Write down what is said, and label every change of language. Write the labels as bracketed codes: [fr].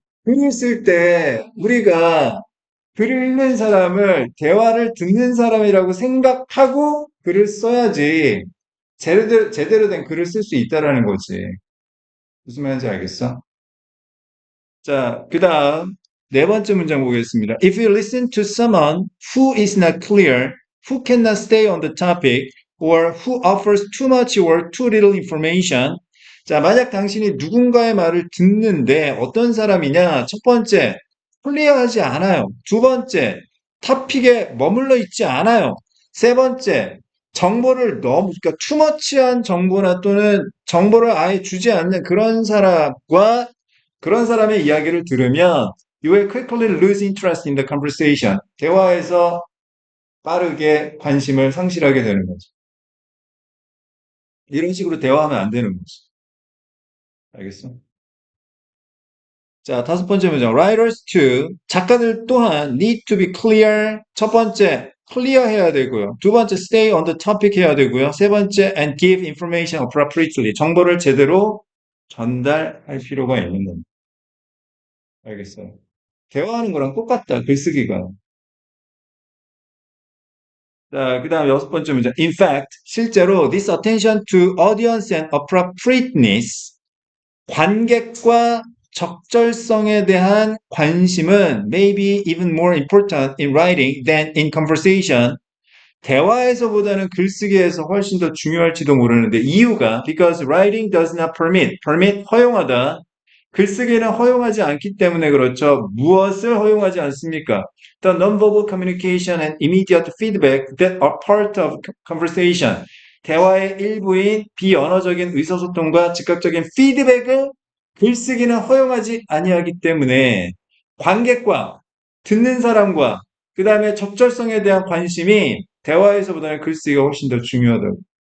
[ko] 글을 쓸 때 우리가 글을 읽는 사람을 대화를 듣는 사람이라고 생각하고 글을 써야지 제대로 된 글을 쓸 수 있다라는 거지. 무슨 말인지 알겠어? 자, 그 다음 네 번째 문장 보겠습니다. [en] If you listen to someone who is not clear, who cannot stay on the topic, or who offers too much or too little information. [ko] 자, 만약 당신이 누군가의 말을 듣는데 어떤 사람이냐? 첫 번째, 클리어하지 않아요. 두 번째, 토픽에 머물러 있지 않아요. 세 번째, 정보를 너무, 그러니까 투머치한 정보나 또는 정보를 아예 주지 않는 그런 사람과 그런 사람의 이야기를 들으면 [en] you will quickly lose interest in the conversation. [ko] 대화에서 빠르게 관심을 상실하게 되는 거죠. 이런 식으로 대화하면 안 되는 거죠. 알겠어? 자, 다섯 번째 문장. [en] Writers too. [ko] 작가들 또한 [en] need to be clear. [ko] 첫 번째, clear 해야 되고요. 두 번째, [en] stay on the topic [ko] 해야 되고요. 세 번째, [en] and give information appropriately. [ko] 정보를 제대로 전달할 필요가 있는 겁니다. 알겠어요? 대화하는 거랑 똑같다, 글쓰기가. 자, 그 다음 여섯 번째 문제. [en] In fact, [ko] 실제로 [en] this attention to audience and appropriateness, [ko] 관객과 적절성에 대한 관심은 [en] maybe even more important in writing than in conversation. [ko] 대화에서보다는 글쓰기에서 훨씬 더 중요할지도 모르는데 이유가 [en] because writing does not permit [ko] 허용하다. 글쓰기는 허용하지 않기 때문에 그렇죠. 무엇을 허용하지 않습니까? [en] The nonverbal communication and immediate feedback that are part of conversation. [ko] 대화의 일부인 비언어적인 의사소통과 즉각적인 피드백을 글쓰기는 허용하지 아니하기 때문에 관객과 듣는 사람과 그 다음에 적절성에 대한 관심이 대화에서보다는 글쓰기가 훨씬 더 중요하다고.